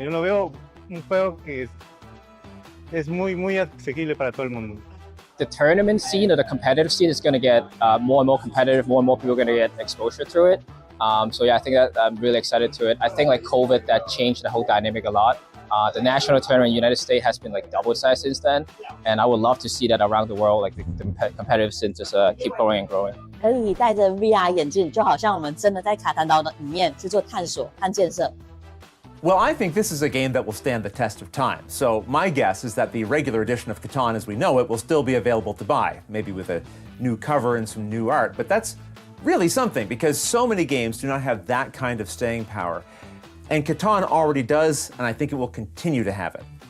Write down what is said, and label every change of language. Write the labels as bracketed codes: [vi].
[es] Yo lo veo un juego que es muy asequible para todo el mundo. [en] The tournament scene or the competitive scene is going to get more and more competitive, more and more people are going to get exposure to it. So yeah, I think that I'm really excited to it. I think like COVID, that changed the whole dynamic a lot. The national tournament in the United States has been like double size since then, and I would love to see that around the world, like the competitive scene just keep growing and growing. [zh] 可以戴着 VR 眼镜，就好像我们真的在卡坦岛的里面去做探索和建设。 [en] Well, I think this is a game that will stand the test of time. So my guess is that the regular edition of Catan as we know it will still be available to buy, maybe with a new cover and some new art. But that's really something because so many games do not have that kind of staying power. And Catan already does, and I think it will continue to have it.